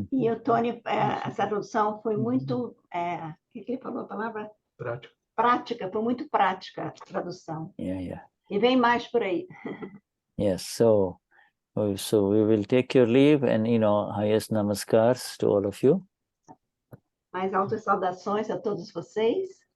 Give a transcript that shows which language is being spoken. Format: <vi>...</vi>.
<pt>o Tony, essa tradução foi muito, o que ele falou a palavra? Prática, foi muito prática a tradução.</pt> <en>Yeah.</en> <pt>E vem mais por aí.</pt> <en>Yes, so we will take your leave and, highest namaskars to all of you.</en> <pt>Mais altas saudações a todos vocês.</pt>